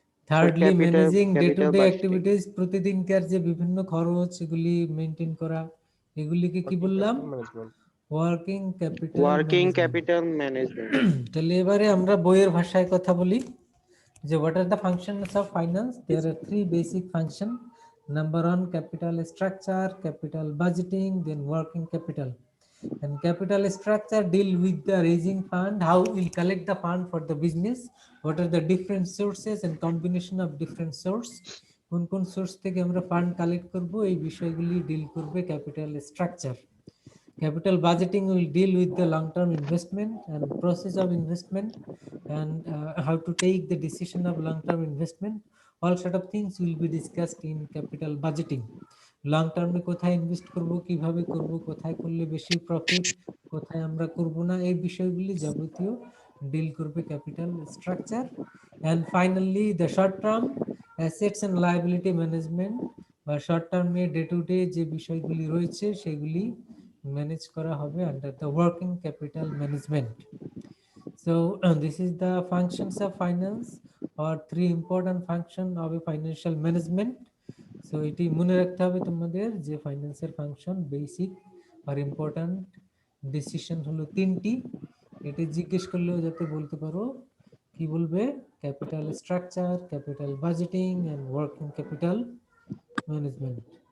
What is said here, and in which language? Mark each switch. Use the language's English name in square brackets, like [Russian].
[English] Thirdly managing day to capital day budgeting. [Bangla] Activities, প্রতিদিনকার যে বিভিন্ন খরচ এগুলি মেনটেন করা, এগুলিকে কি বললাম? [English] Management. Working capital. Working capital management. [Bangla] তাহলে এবারে আমরা বইয়ের ভাষায় কথা বলি যে [English] what are the functions of finance? There are three basic function. Number one, capital structure, capital budgeting, then working capital. And capital structure deal with the raising fund, how we'll collect the fund for the business, what are the different sources and combination of different source, [Bangla] কোন কোন source থেকে আমরা fund collect করব, এই বিষয়গুলি deal করবে capital structure. [English] Capital budgeting will deal with the long-term investment and process of investment and how to take the decision of long-term investment. All sort of things will be discussed in capital budgeting. [Bangla] Long term এ কোথায় invest করব, কিভাবে করব, কোথায় করলে বেশি profit, কোথায় আমরা করব না, এই বিষয়গুলি যাবতীয় ডিল করবে capital structure. [English] And finally the short term assets and liability management [Bangla] বা শর্ট টার্মে ডে টু ডে যে বিষয়গুলি রয়েছে সেগুলি ম্যানেজ করা হবে [English] Under the working capital management. So this is the functions of finance or three important function of a financial management. [Bangla] So এটি মনে রাখতে হবে তোমাদের যে ফাইন্যান্সের ফাংশন বেসিক আর ইম্পর্টেন্ট ডিসিশন হলো তিনটি। এটি জিজ্ঞেস করলেও যাতে বলতে পারো, কি বলবে? Capital structure, capital budgeting and working capital management.